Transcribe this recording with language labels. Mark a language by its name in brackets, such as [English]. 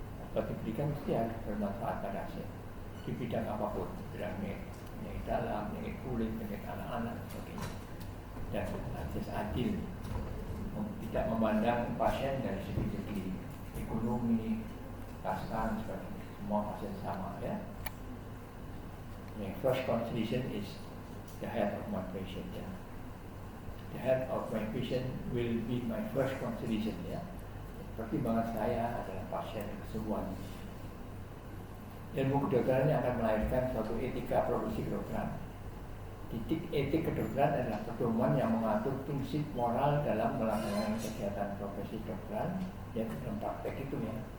[Indonesian] Obat diberikan mesti harus bermanfaat pada pasien di bidang apapun, penyakit dalam, penyakit kulit, penyakit anak-anak dan sebagainya. Dan azas adil, tidak memandang pasien dari segi ekonomi, kasta dan sebagainya. Semua pasien sama ya. [English] Yang first consideration is the health of my patient ya. The health of my patient will be my first consideration ya. [Indonesian] Pertimbangan saya adalah pasien kesembuhan. Ilmu kedokteran yang akan melahirkan suatu etika profesi kedokteran. Titik etik kedokteran adalah pedoman yang mengatur prinsip moral dalam melaksanakan kegiatan profesi kedokteran, yaitu dalam praktek itu ya.